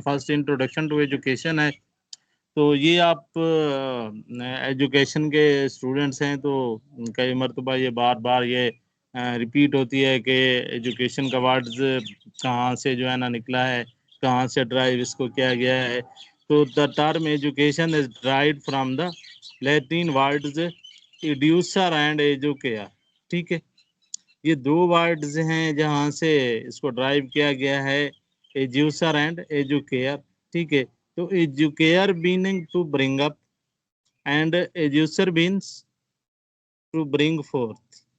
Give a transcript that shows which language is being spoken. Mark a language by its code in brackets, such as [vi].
[ur] First introduction to education ہے. تو یہ آپ ایجوکیشن کے اسٹوڈنٹس ہیں تو کئی مرتبہ یہ بار بار یہ ریپیٹ ہوتی ہے کہ ایجوکیشن کا ورڈز کہاں سے جو ہے نا نکلا ہے، کہاں سے ڈرائیو اس کو کیا گیا ہے. [en] تو the term education is derived from the Latin words educere and educare. [ur] ٹھیک ہے, یہ دو ورڈز ہیں جہاں سے اس کو ڈرائیو کیا گیا ہے, ایجوسر اینڈ ایجوکیئر. ٹھیک ہے, تو [en] Educare meaning to bring up and educere means to bring forth.